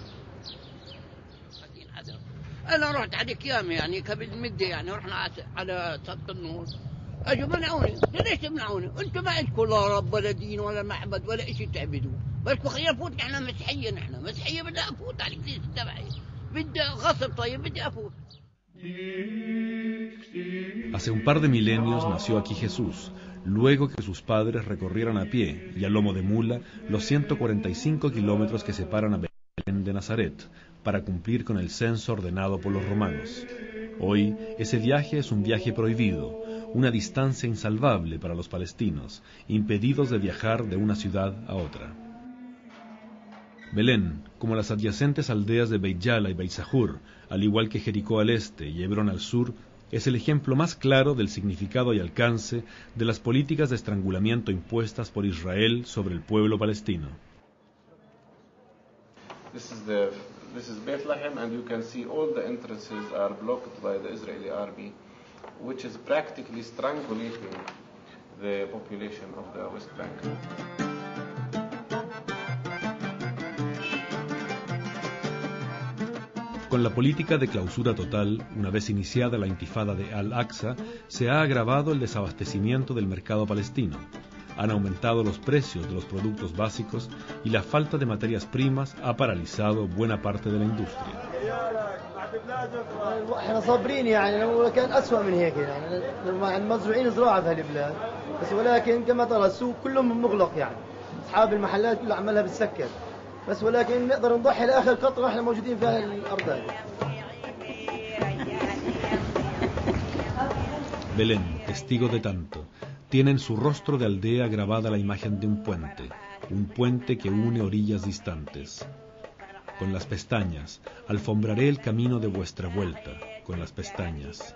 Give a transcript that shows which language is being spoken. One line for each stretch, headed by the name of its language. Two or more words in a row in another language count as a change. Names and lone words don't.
Arabic: أنا رحت على كيام يعني قبل مدة، يعني رحنا على سطح النور، أجوا منعوني. ليش تمنعوني؟ أنتم ما عندكم لا رب ولا دين ولا معبد ولا شيء تعبدوه، بس خلينا نفوت. نحن مسيحية، نحن مسيحية، بدي أفوت على الكنيسة تبعي، بدي غصب. طيب بدي أفوت.
Spanish: Hace un par de milenios nació aquí Jesús, luego que sus padres recorrieran a pie y a lomo de mula los 145 kilómetros que separan a Belén de Nazaret, para cumplir con el censo ordenado por los romanos. Hoy, ese viaje es un viaje prohibido, una distancia insalvable para los palestinos, impedidos de viajar de una ciudad a otra. Belén, como las adyacentes aldeas de Beit Yala y Beit Sahur, al igual que Jericó al este y Hebrón al sur, es el ejemplo más claro del significado y alcance de las políticas de estrangulamiento impuestas por Israel sobre el pueblo palestino.
English: This is Bethlehem, and you can see all the entrances are blocked by the Israeli army, which is practically strangulating the population of the West Bank.
Spanish: Con la política de clausura total, una vez iniciada la intifada de Al-Aqsa, se ha agravado el desabastecimiento del mercado palestino. Han aumentado los precios de los productos básicos y la falta de materias primas ha paralizado buena parte de la industria.
Arabic: احنا صابرين يعني لو كان أسوأ من هيك يعني المزروعين زراعة في هالبلاد بس ولكن كما ترى السوق كله مغلق يعني أصحاب المحلات كلها عمالها بتسكر بس ولكن نقدر نضحي لآخر قطرة احنا موجودين في هالأرض هذه.
Spanish: Belén, testigo de tanto, tiene en su rostro de aldea grabada la imagen de un puente que une orillas distantes. Con las pestañas, alfombraré el camino de vuestra vuelta, con las pestañas.